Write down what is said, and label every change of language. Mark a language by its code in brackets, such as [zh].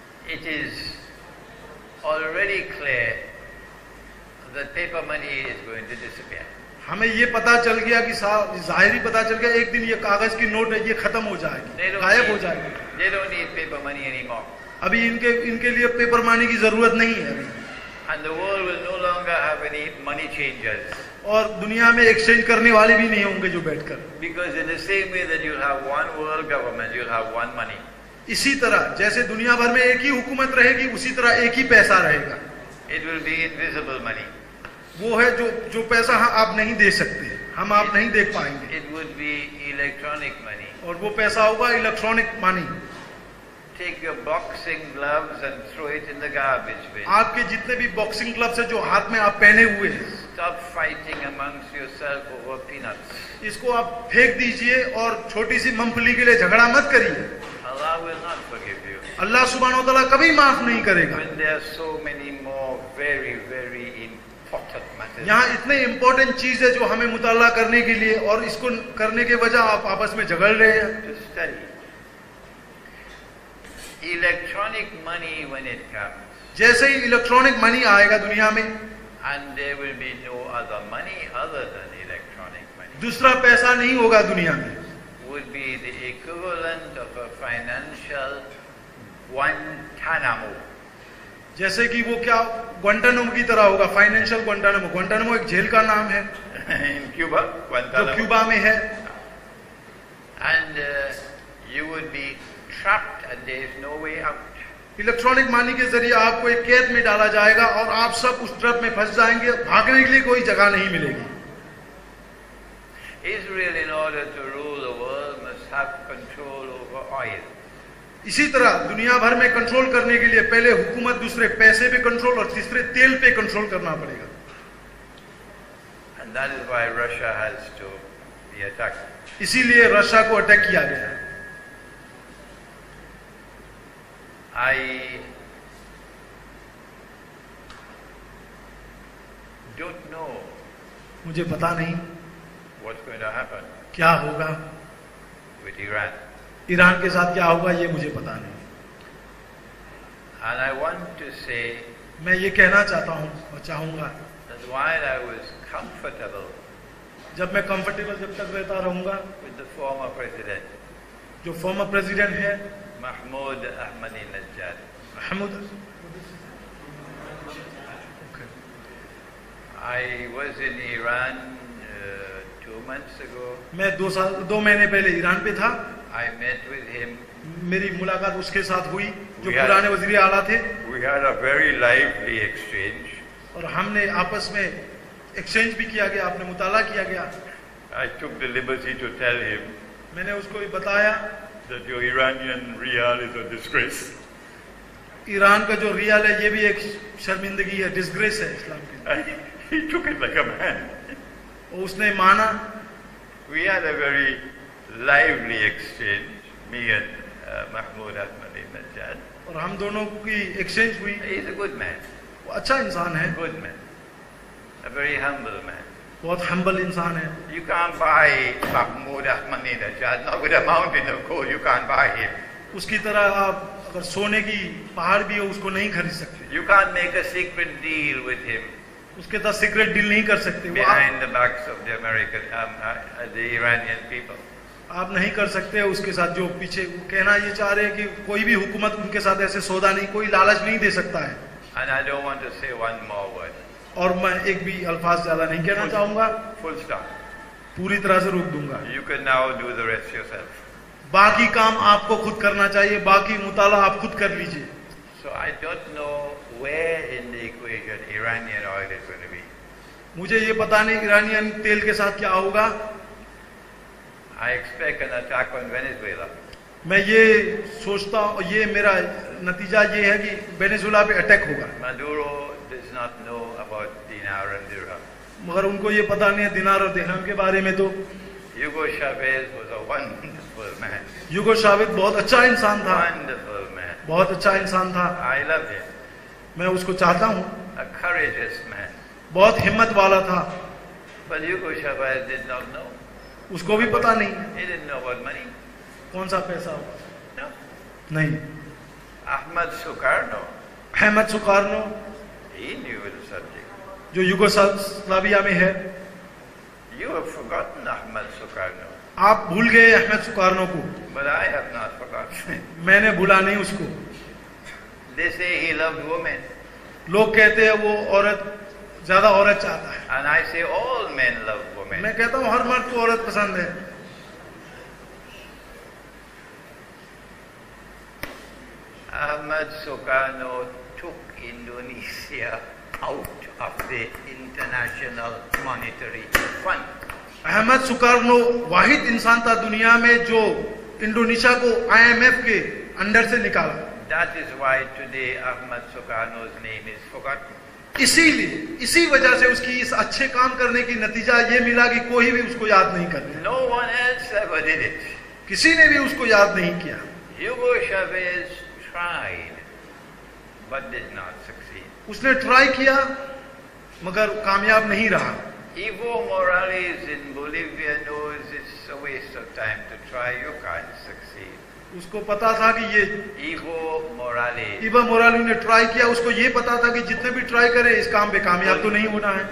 [en] It is already clear that paper money is going to disappear. [hi] हमें ये पता चल गया कि जाहिरी पता चल गया एक दिन ये कागज की नोट है ये खत्म हो जाएगी, गायब हो जाएगी. [en] They don't need paper money anymore. [hi] अभी इनके लिए पेपर मनी की जरूरत नहीं है अभी. [en] And the world will no longer have any money changers. [hi] और दुनिया में एक्सचेंज करने वाले भी नहीं होंगे जो बैठकर. [en] Because in the same way that you'll have one world government, you'll have one money. [hi] इसी तरह जैसे दुनिया भर में एक ही हुकूमत रहेगी उसी तरह एक ही पैसा रहेगा. [en] It will be invisible money. [hi] वो है जो पैसा आप नहीं दे सकते, हम आप नहीं देख पाएंगे. [en] It would be electronic money. [hi] और वो पैसा होगा electronic money. [en] Take your boxing gloves and throw it in the garbage bin. [hi] आपके जितने भी बॉक्सिंग क्लब्स है जो हाथ में आप पहने हुए हैं, [en] Stop fighting amongst yourself over peanuts. [hi] इसको आप फेंक दीजिए और छोटी सी मूंगफली के लिए झगड़ा मत करिए. [en] Allah will not forgive you. [hi] अल्लाह सुब्हानहू व तआला कभी माफ नहीं करेगा. [en] When there are so many more very, very important matters. [hi] यहाँ इतने इम्पोर्टेंट चीज है जो हमें मुताला करने के लिए, और इसको करने के वजह आप आपस में झगड़ रहे हैं. [en] To study. Electronic money when it comes, [hi] जैसे ही इलेक्ट्रॉनिक मनी आएगा दुनिया में, [en] and there will be no other money other than electronic money, [hi] दूसरा पैसा नहीं होगा दुनिया में, [en] would be the equivalent of a financial Guantanamo. [hi] जैसे कि वो क्या ग्वांटानामो की तरह होगा. फाइनेंशियल ग्वांटानामो, ग्वांटानामो एक जेल का नाम है [en] In Cuba, [hi] जो [en] Guantanamo. [hi] क्यूबा में है. [en] And you would be trapped and there is no way out. [hi] Electronic money के जरिए आपको एक कैद में डाला जाएगा और आप सब उस ट्रप में फंस जाएंगे, भागने के लिए कोई जगह नहीं मिलेगी. [en] Israel, in order to rule the world, must have control over oil. [hi] इसी तरह दुनिया भर में कंट्रोल करने के लिए पहले हुकूमत, दूसरे पैसे पे कंट्रोल और तीसरे तेल पे कंट्रोल करना पड़ेगा. [en] And that is why Russia has to be attacked. [hi] इसीलिए रशिया को अटैक किया गया. [en] I don't know [hi] मुझे पता नहीं [en] what's going to happen [hi] क्या होगा, [en] with Iran. [hi] ईरान के साथ क्या होगा ये मुझे पता नहीं. [en] And I want to say [hi] मैं ये कहना चाहता हूँ और चाहूंगा [en] that while I was comfortable [hi] जब मैं कंफर्टेबल जब तक रहता रहूंगा, [en] with the former president, [hi] जो फॉर्मर प्रेसिडेंट है [en] Mahmoud Ahmadinejad, [hi] Mahmood, [en] I was in Iran 2 months ago. [hi] मैं 2 महीने पहले ईरान पे था. [en] I met with him. [hi] मेरी मुलाकात उसके साथ हुई जो [en] We had- [hi] पुराने वजीर आला थे, [en] We had a very lively exchange. [hi] और हमने आपस में एक्सचेंज भी किया गया, आपने मुताला किया गया. [en] I took the liberty to tell him [hi] मैंने उसको ये बताया [en] that your Iranian riyal is a disgrace. [hi] Iran का जो रियाल है ये भी एक शर्मिंदगी है, डिस्ग्रेस है इस्लाम की. [en] And he took it like a man. [hi] और उसने माना. [en] We had a very lively exchange, me and Mahmoud Ahmadinejad. [hi] और हम दोनों की एक्सचेंज हुई. [en] He's a good man, [hi] वो अच्छा इंसान है, [en] good man, a very humble man. [hi] बहुत हम्बल इंसान है. [en] You can't buy Mahmoud Ahmadinejad, not with a mountain of gold, you can't buy him. [hi] उसकी तरह आप अगर सोने की पहाड़ भी हो उसको नहीं खरीद सकते. [en] You can't make a secret deal with him [hi] उसके साथ सीक्रेट डील नहीं कर सकते. वो [en] behind the backs of the the Iranian people. [hi] आप नहीं कर सकते उसके साथ जो पीछे कहना ये चाह रहे हैं कि कोई भी हुकूमत उनके साथ ऐसे सौदा नहीं, कोई लालच नहीं दे सकता है। [en] And I don't want to say one more word. [hi] और मैं एक भी अल्फाज ज्यादा नहीं कहना चाहूंगा, [en] Full stop. [hi] पूरी तरह से रोक दूंगा। [en] You can now do the rest yourself. [hi] बाकी काम आपको खुद करना चाहिए, बाकी मुताला आप खुद कर लीजिए। [en] So I don't know where in the equation Iranian oil is going to be. [hi] मुझे ये पता नहीं ईरानियन तेल के साथ क्या होगा। [en] I expect an attack on Venezuela. [hi] मैं ये सोचता हूँ, ये मेरा नतीजा ये है कि वेनेजुएला पे अटैक होगा। [en] Maduro does not know about dinar and dirham. [hi] मगर उनको ये पता नहीं है दिनार और दिरहम के बारे में। तो [en] Hugo Chavez was a wonderful man. [hi] यूगो शावेद बहुत अच्छा इंसान था, [en] Wonderful man. [hi] बहुत अच्छा इंसान था। [en] I loved him. [hi] मैं उसको चाहता हूँ, [en] A courageous man. [hi] बहुत हिम्मत वाला था। [en] But Hugo Chavez did not know. [hi] उसको भी पता नहीं [en] He didn't know about money. [hi] कौन सा पैसा होगा। [en] No. [hi] नहीं, [en] Ahmad Sukarno, [hi] Ahmad Sukarno [en] he knew the subject. [hi] जो यूगोस्लाविया में है, [en] You have forgotten Ahmad Sukarno, [hi] आप भूल गए अहमद सुकार्नो को। [en] but I have not forgotten. [hi] मैंने भूला नहीं उसको। [en] They say he loved women, [hi] लोग कहते हैं वो औरत ज्यादा औरत चाहता है, [en] and I say all men love women. [hi] मैं कहता हूँ हर मर्द को औरत पसंद है। [en] Ahmad Sukarno took Indonesia out of the International Monetary Fund. [hi] Ahmad Sukarno वाहिद इंसान था दुनिया में जो इंडोनेशिया को IMF के अंडर से निकाला। [en] That is why today Ahmad Sukarno's name is forgotten. [hi] इसीलिए इसी वजह से उसकी इस अच्छे काम करने की नतीजा ये मिला कि कोई भी उसको याद नहीं करता, [en] No one else ever did it. [hi] किसी ने भी उसको याद नहीं किया। [en] Hugo Chavez tried, but did not succeed. [hi] उसने ट्राई किया मगर कामयाब नहीं रहा। [en] Evo Morales in Bolivia knows it's a waste of time to try. You can't succeed. [hi] उसको पता था कि ये [en] Evo Morales, [hi] इवा मोराली ने ट्राई किया, उसको ये पता था कि जितने भी ट्राई करे इस काम पे कामयाब तो नहीं होना है।